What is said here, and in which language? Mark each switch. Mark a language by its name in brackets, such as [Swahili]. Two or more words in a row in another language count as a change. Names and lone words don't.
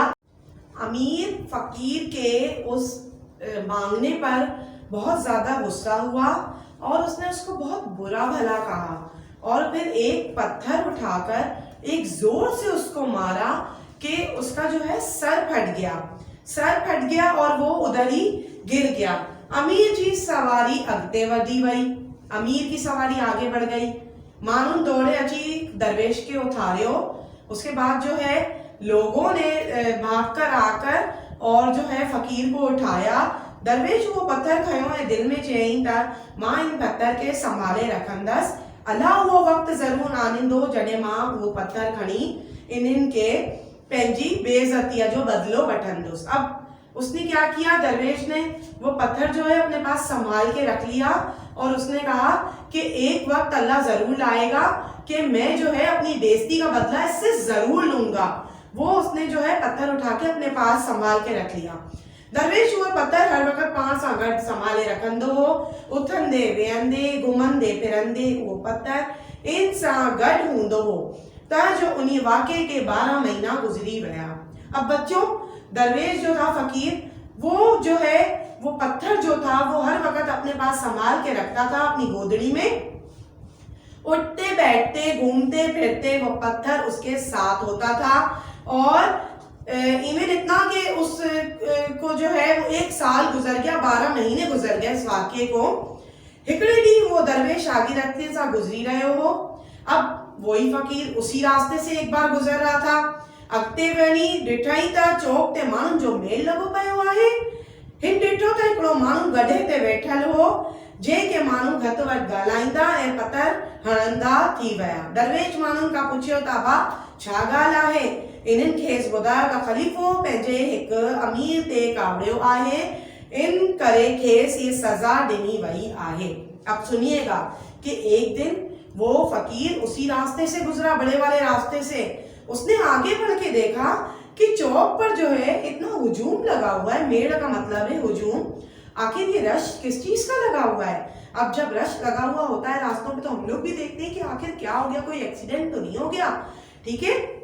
[Hindi] अमीर फकीर के उस मांगने पर बहुत ज्यादा गुस्सा हुआ और उसने उसको बहुत बुरा भला कहा और फिर एक पत्थर उठाकर एक जोर से उसको मारा कि उसका जो है सर फट गया और वो उधर ही गिर गया। [Sindhi] अमीर जी सवारी अगते वधी वई, [Hindi] अमीर की सवारी आगे बढ़ गई। [Sindhi] मानून दौड़े अची दरवेश के उठारियो। [Hindi] उसके बाद जो है लोगों ने भागकर आकर और जो है फकीर को उठाया। [Sindhi] दरवेश वो पत्थर खयो ऐं दिल में चयईं त मां इन पत्थर के संभाले रखंदसि, अला उहो वक़्तु ज़रूर आनींदो जॾहिं मां उहो पत्थर खणी इन्हनि के पंहिंजी बेइज्जतीअ जो बदलो वठंदुसि। [Hindi] अब उसने क्या किया, दरवेश ने वो पत्थर जो है अपने पास संभाल के रख लिया और उसने कहा कि एक वक्त अल्लाह जरूर लाएगा कि मैं जो है अपनी बेइज्जती का बदला इससे जरूर लूंगा। वो उसने जो है पत्थर उठा के अपने पास संभाल के रख लिया। [Sindhi] दरवेश उहे पत्थर हर वक़्त पाण सां गॾु संभाले रखंदो हो। उथंदे वेहंदे घुमंदे फिरंदे उहो पत्थर इन सां गॾु हूंदो हो त जो उन वाक़े के 12 महीना गुजरी विया। [Hindi] अब बच्चों, दरवेश जो था फकीर, वो जो है वो पत्थर जो था वो हर वक़्त अपने पास संभाल के रखता था अपनी गोदड़ी में। उठते बैठते घूमते फिरते वो पत्थर उसके साथ होता था और इवन इतना कि उस को जो है 1 साल गुजर गया, 12 महीने गुजर गए इस वाक्य को। [Sindhi] हिकड़े ॾींहुं वो दरवेश आगे रस्ते सां गुजरी रहियो हो। [Hindi] अब वही फकीर उसी रास्ते से एक बार गुजर रहा था। [Sindhi] अॻिते वञी ॾिठई त चौक ते माण्हुनि जो मेल लॻो पियो आहे। हिन ॾिठो त हिकिड़ो माण्हू गधे ते वेठल हो, जंहिंखे माण्हू घटि वधि ॻाल्हाईंदा ऐं पत्थर हणंदा थी विया। दरवेश माण्हुनि खां पुछियो त अबा छा ॻाल्हि आहे? इन्हनि खेसि ॿुधायो त ख़लीफ़ो पंहिंजे हिकु अमीर ते कावड़ियो आहे, इन करे खेसि ये सज़ा ॾिनी वई आहे। [Hindi] अब सुनिएगा कि एक दिन वो फकीर उसी रास्ते से गुजरा, बड़े वाले रास्ते से। उसने आगे बढ़ के देखा कि चौक पर जो है इतना हुजूम लगा हुआ है। मेड़ का मतलब है हुजूम। आखिर ये रश किस चीज का लगा हुआ है? अब जब रश लगा हुआ होता है रास्तों पे तो हम लोग भी देखते हैं कि आखिर क्या हो गया, कोई एक्सीडेंट तो नहीं हो गया, ठीक है।